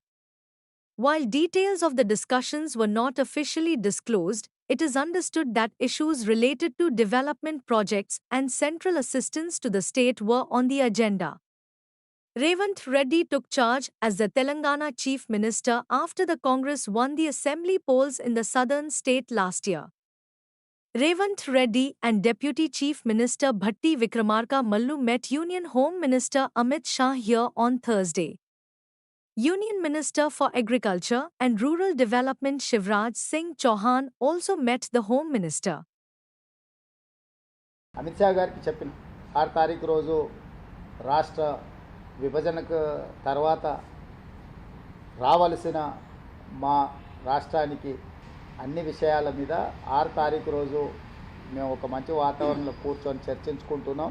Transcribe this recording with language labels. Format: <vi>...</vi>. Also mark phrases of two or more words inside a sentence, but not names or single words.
<en>While details of the discussions were not officially disclosed, it is understood that issues related to development projects and central assistance to the state were on the agenda. Revant Reddy took charge as the Telangana Chief Minister after the Congress won the assembly polls in the southern state last year. Revant Reddy and Deputy Chief Minister Bhatti Vikramarka Mallu met Union Home Minister Amit Shah here on Thursday. Union Minister for Agriculture and Rural Development Shivraj Singh Chauhan also met the Home Minister.</en> <te>అమిత్ షా గారికి చెప్పిన 6 తారీఖు రోజు రాష్ట్ర విభజనకు తర్వాత రావాల్సిన మా రాష్ట్రానికి అన్ని విషయాల మీద 6 తారీఖు రోజు మేము ఒక మంచి వాతావరణంలో కూర్చొని చర్చించుకుంటున్నాం.</te>